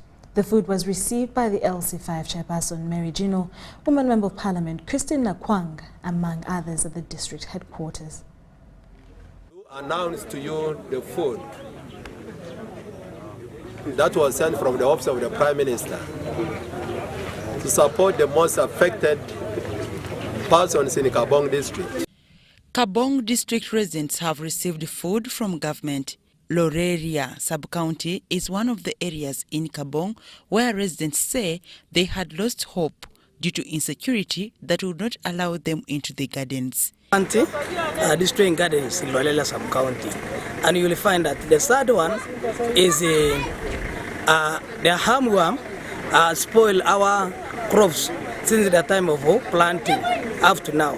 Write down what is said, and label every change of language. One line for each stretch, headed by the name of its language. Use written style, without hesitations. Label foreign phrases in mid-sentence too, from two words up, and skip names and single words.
English: The food was received by the LC5 chairperson Mary Gino, Woman Member of Parliament Christine Nakwang, among others at the district headquarters. Announce to you the food that was sent from the office of the Prime Minister to support the most affected persons in Kabong district. Kabong district residents have received food from government. Loreria sub-county is one of the areas in Kabong where residents say they had lost hope due to insecurity that would not allow them into the gardens. Destroying gardens in Loreria sub-county, and you will find that the third one is the hamworm spoil our crops since the time of planting up to now.